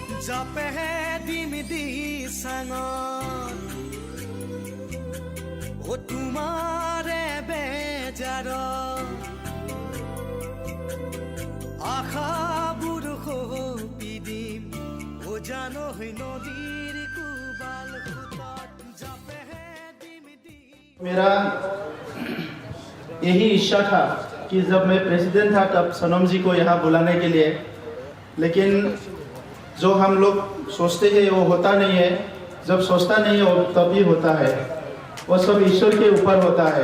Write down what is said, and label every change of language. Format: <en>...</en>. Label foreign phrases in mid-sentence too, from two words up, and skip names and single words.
<as>জাপেহে দিম দি সাঙত ও তোমাৰে বেজাৰ আশাবোৰ সপি দিম ও জানো নদীৰ কুবাল সুতত জাপেহে দিম দি।</as> <hi>मेरा यही इच्छा था कि जब मैं प्रेसिडेंट था तब सोनम जी को यहाँ बुलाने के लिए, लेकिन जो हम लोग सोचते हैं वो होता नहीं है, जब सोचता नहीं है वो तभी होता है, वो सब ईश्वर के ऊपर होता है।</hi>